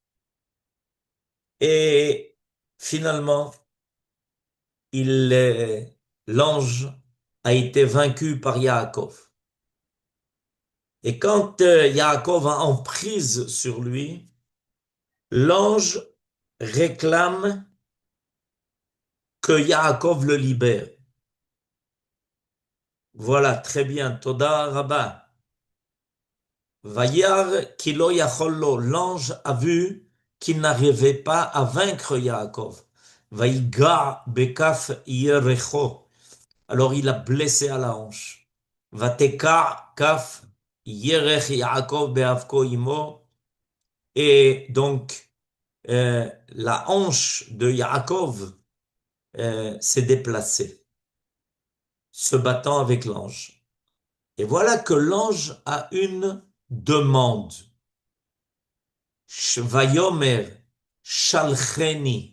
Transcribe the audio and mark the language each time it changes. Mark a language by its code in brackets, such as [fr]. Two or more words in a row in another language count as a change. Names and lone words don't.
[fr] Et finalement, l'ange a été vaincu par Yaakov. Et quand Yaakov a emprise sur lui, l'ange réclame que Yaakov le libère. Voilà, très bien. [he] תודה רבה. וירא כי לא יכל לו. [fr] L'ange a vu qu'il n'arrivait pas à vaincre Yaakov. [he] ויגע בכף ירכו. [fr] Alors il a blessé à la hanche. [he] ותקע כף ירך יעקב בהאבקו עמו. [fr] Et donc, la hanche de Yaakov s'est déplacée, se battant avec l'ange. Et voilà que l'ange a une demande. [he] ויאמר שלחני.